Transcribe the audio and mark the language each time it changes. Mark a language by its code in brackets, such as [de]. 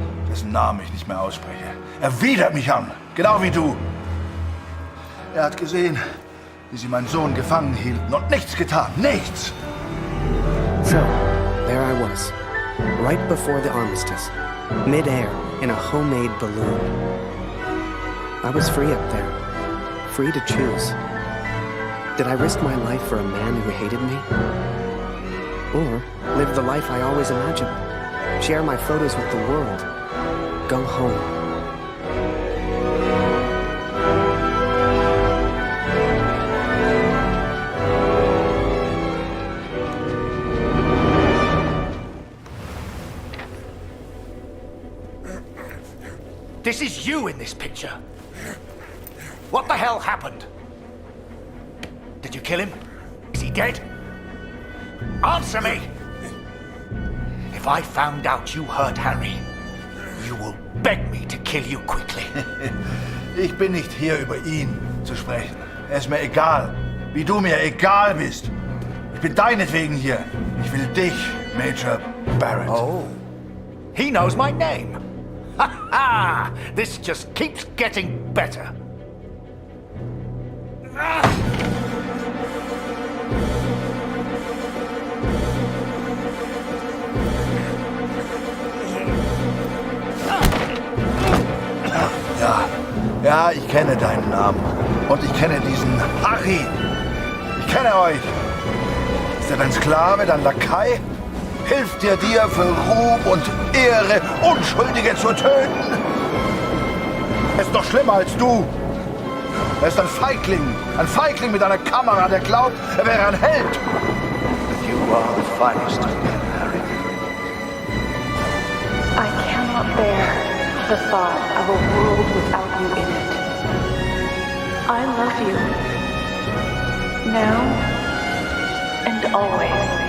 [de] Dessen Namen ich nicht mehr ausspreche. Er widert mich an. Genau wie du. Er hat gesehen, wie sie meinen Sohn gefangen hielten und nichts getan. Nichts! [en] So, there I was, right before the armistice, mid-air in a homemade balloon. I was free up there, free to choose. Did I risk my life for a man who hated me? Or live the life I always imagined? Share my photos with the world? Go home? This is you in this picture. What the hell happened? Did you kill him? Is he dead? Answer me! If I found out you hurt Harry, you will beg me to kill you quickly. [de] Ich bin nicht hier, über ihn zu sprechen. Es ist mir egal, wie du mir egal bist. Ich bin deinetwegen hier. Ich will dich, Major Barrett. [en] Oh, he knows my name. Ha ha! This just keeps getting better. [de] Ja, ich kenne deinen Namen. Und ich kenne diesen Harry. Ich kenne euch. Ist er dein Sklave, dein Lakai? Hilft dir für Ruhm und Ehre, Unschuldige zu töten? Er ist doch schlimmer als du. Er ist ein Feigling mit einer Kamera, der glaubt, er wäre ein Held. [en] You are the finest of men, Harry. I cannot bear the thought of a world without you in it. I love you. Now and always.